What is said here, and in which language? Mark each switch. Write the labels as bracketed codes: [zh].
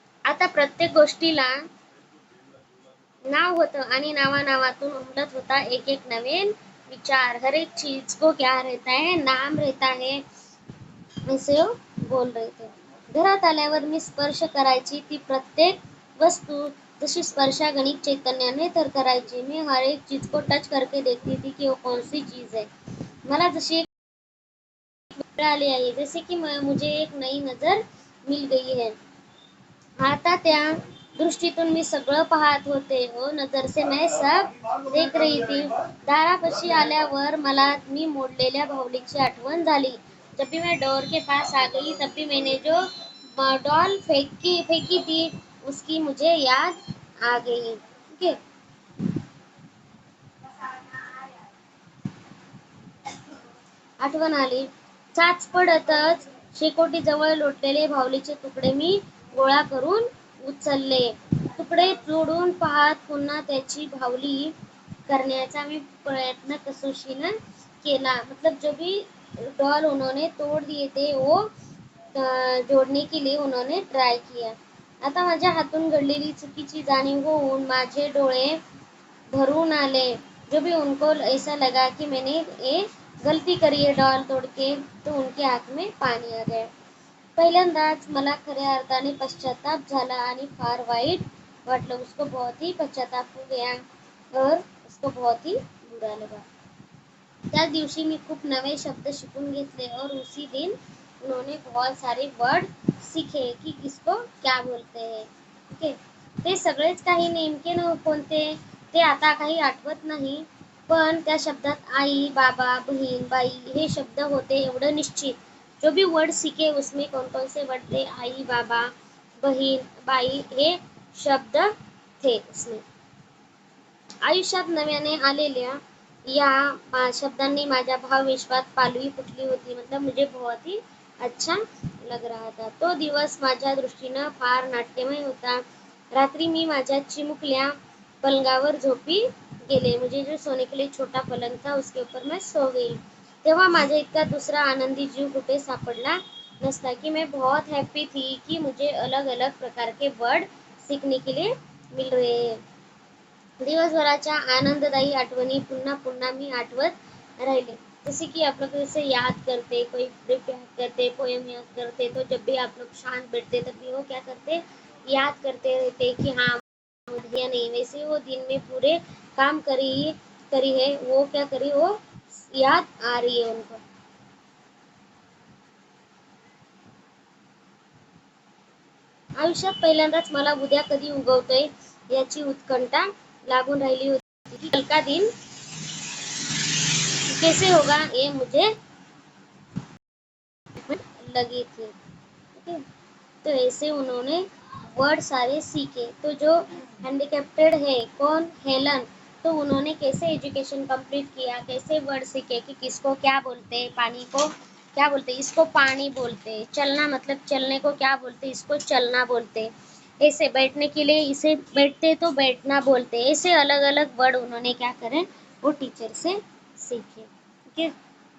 [mr] आता प्रत्येक गोष्टीला नाव होतं आणि नावानावातून उमलत होता एक एक नवीन विचार. [hi] हर एक चीज को क्या रहता है, नाम रहता है, ऐसे बोल रहे थे. [mr] घरात आल्यावर मी स्पर्श करायची ती प्रत्येक वस्तू, जशी स्पर्शा गणित चैतन्याने तर करायची. [hi] मी हर एक चीज को टच करके देखती थी कि वो कौन सी चीज है. [mr] मला जशी एक वेळ आली आहे, [hi] जैसे कि मुझे एक नई नजर मिल गई है. [mr] आता त्या दृष्टीतून मी सगळं पाहत होते. [hi] ओ नजर से मैं सब देख रही थी. [mr] दारापाशी आल्यावर मला मी मोडलेल्या बाहुलीची आठवण झाली. [hi] जब भी मैं डोर के पास आ गई तब भी मैंने जो डॉल फेंकी फेंकी थी उसकी मुझे याद आ गई. [en] Okay. [mr] आठवण आली. चाच पडतच शेकोटीजवळ लोटलेले बाहुलीचे तुकडे मी गोळा करून उचलले. तुकडे जोडून पाहत पुन्हा त्याची बाहुली करण्याचा मी प्रयत्न कसोशीनं केला. [hi] मतलब जो भी डॉल उन्होंने तोड़ दिए थे वो जोड़ने के लिए उन्होंने ट्राय किया. [mr] आता माझ्या हातून घडलेली चुकीची जाणीव होऊन माझे डोळे भरून आले. [hi] जो भी उनको ऐसा लगा कि मैंने ये गलती करी है डॉल तोड़ के, तो उनके आंख में पाणी आ गया. [mr] पहिल्यांदाच मला खऱ्या अर्थाने पश्चाताप झाला आणि फार वाईट वाटलं. [hi] उसको बहुत ही पश्चाताप हो गया और उसको बहुत ही बुरा लगा. [mr] त्या दिवशी मी खूप नवे शब्द शिकून घेतले [hi] और उसी दिन उन्होंने बहुत सारे वर्ड सीखे की किसको क्या बोलते हैं. [en] Okay. [mr] ते सगळेच काही नेमके कोणते ते आता काही आठवत नाही, पण त्या शब्दात आई, बाबा, बहीण, बाई हे शब्द होते एवढं निश्चित. [hi] जो भी वर्ड सीखे उसमें कौन कौन से वर्ड थे, आई, बाबा, बहीण, बाई [mr] हे शब्द [hi] थे उसमें. [mr] आयुष्यात नव्याने आलेल्या या शब्दांनी माझ्या भावविश्वात पालवी फुटली होती. [hi] मतलब मुझे बहुत ही अच्छा लग रहा था. [mr] तो दिवस माझ्या दृष्टीनं फार नाट्यमय होता. रात्री मी माझ्या चिमुकल्या पलंगावर झोपी गेले. [hi] मुझे जो सोने के लिए छोटा पलंग था उसके ऊपर मैं सो गई. [mr] तेव्हा माझ्या इतका दुसरा आनंदी जीव कुठे सापडला नसता [hi] की मैं बहुत हैप्पी थी कि मुझे अलग अलग प्रकार के वर्ड सीखने के लिए मिल रहे हैं. [mr] दिवसभराच्या आनंददायी आठवणी पुन्हा पुन्हा मी आठवत राहिले. [hi] जैसे कि आप लोग जैसे याद करते, कोई स्क्रिप्ट याद करते, पोएम याद करते, तो जब भी आप लोग शांत बैठते तब भी वो क्या करते, याद करते रहते कि हाँ या नहीं. वैसे वो दिन में पूरे काम करी है, वो क्या करी, वो याद आ रही है उनको. [mr] आयुष्यात पहिल्यांदाच मला उद्या कधी उगवतोय याची उत्कंठा लागून राहिली होती की [hi] कल का दिन कैसे होगा ये मुझे लगी थी. ओके. तो ऐसे उन्होंने वर्ड सारे सीखे. तो जो हैंडीकैप्टेड है कौन, हेलन, तो उन्होंने कैसे एजुकेशन कंप्लीट किया, कैसे वर्ड सीखे कि किसको क्या बोलते हैं, पानी को क्या बोलते हैं, इसको पानी बोलते हैं. चलना मतलब चलने को क्या बोलते हैं, इसको चलना बोलते हैं. ऐसे बैठने के लिए इसे बैठते तो बैठना बोलते हैं. ऐसे अलग अलग वर्ड उन्होंने क्या करे वो टीचर से सीखे. ओके.